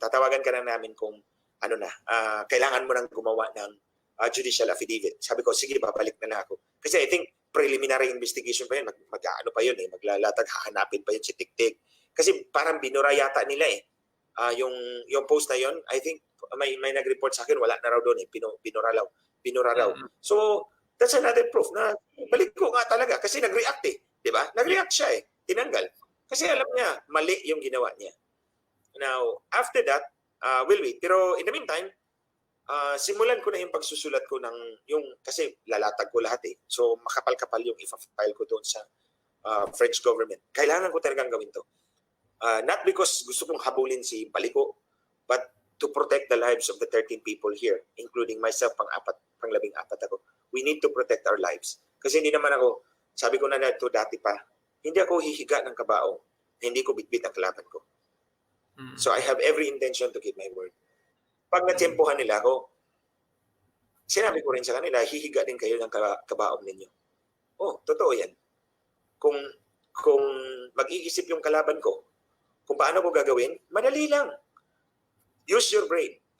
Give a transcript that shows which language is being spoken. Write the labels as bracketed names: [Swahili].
[Filipino] Tatawagan ka na namin kung kailangan mo nang gumawa ng judicial affidavit. Sabi ko, sige, babalik na lang ako. [English] Kasi I think preliminary investigation [Filipino] pa yun. Mag-ano pa yun eh. Maglalatag, hahanapin pa yun si Tiktik. Kasi parang binura yata nila eh. Yung post na yun, I think may nag-report sa akin, wala na raw doon eh. Binura raw. [English] So, that's another proof [Filipino] na balik ko nga talaga kasi nag-react eh. Di ba? Nag-react siya eh. Tinanggal. Kasi alam niya, mali yung ginawa niya. [English] Now, after that, we'll wait. [Filipino] Pero [English] in the meantime, [Filipino] simulan ko na yung pagsusulat ko ng kasi lalatag ko lahat eh. So, makapal-kapal yung i-file ko doon sa French government. Kailangan ko talagang gawin to. [English] Not because [Filipino] gusto kong habulin si Balico, [English] but to protect the lives of the 13 people here, including myself, [Filipino] pang-labing-apat ako. [English] We need to protect our lives. [Filipino] Kasi hindi naman ako, sabi ko na ito dati pa, hindi ako hihiga ng kabaong, hindi ko bitbit ang kalaban ko. [English] So I have every intention to keep my word. [Filipino] Pag natsempohan nila ako, sinabi ko rin sa kanila, hihiga din kayo ng kabaong ninyo. Totoo yan. Kung mag-iisip yung kalaban ko, kung paano ko gagawin, madali lang. [English] Use your brain.